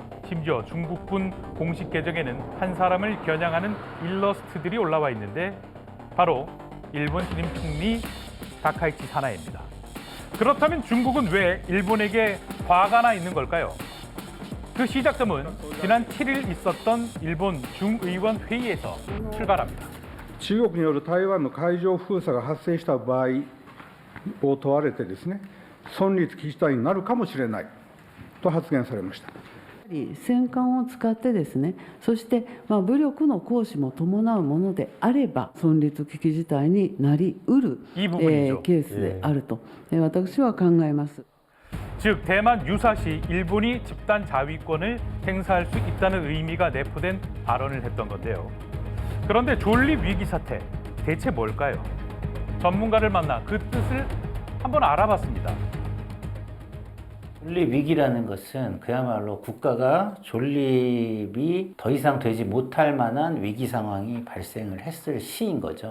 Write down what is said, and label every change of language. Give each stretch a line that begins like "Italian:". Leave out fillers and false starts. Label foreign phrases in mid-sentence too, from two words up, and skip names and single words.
Korean: 심지어 중국군 공식 계정에는 한 사람을 겨냥하는 일러스트들이 올라와 있는데 바로 일본 신임 총리 다카이치 사나이입니다. 그렇다면 중국은 왜 일본에게 화가 나 있는 걸까요? 그 시작점은 지난 7일 있었던 일본 중의원 회의에서 출발합니다.
Japanese: 中国による台湾の海上封鎖が発生した場合を問われてですね、存立危機事態になるかもしれないと発言されました。戦艦を使ってですね、そして武力の行使も伴うものであれば存立危機事態になりうる、ケースであると、私は考えます。
Korean: 즉 대만 유사시 일본이 집단 자위권을 행사할 수 있다는 의미가 내포된 발언을 했던 건데요. 그런데 존립 위기 사태 대체 뭘까요? 전문가를 만나 그 뜻을 한번 알아봤습니다. 존립 위기라는 것은 그야말로 국가가 존립이 더 이상 되지 못할 만한 위기 상황이 발생을 했을 시인 거죠.